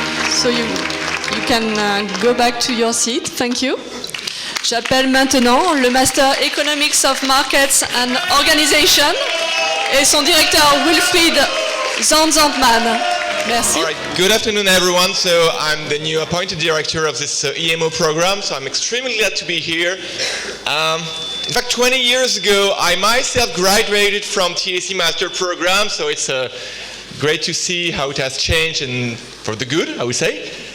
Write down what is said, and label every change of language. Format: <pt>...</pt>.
<en>So you can go back to your seat. Thank you.</en> <fr>J'appelle maintenant le Master Economics of Markets and Organization et son directeur Wilfried Zanzantman. Merci.</fr> <en>All right. Good afternoon, everyone. So I'm the new appointed director of this EMO program, so I'm extremely glad to be here. In fact, 20 years ago, I myself graduated from TAC Master Program, so it's great to see how it has changed and for the good, I would say.</en>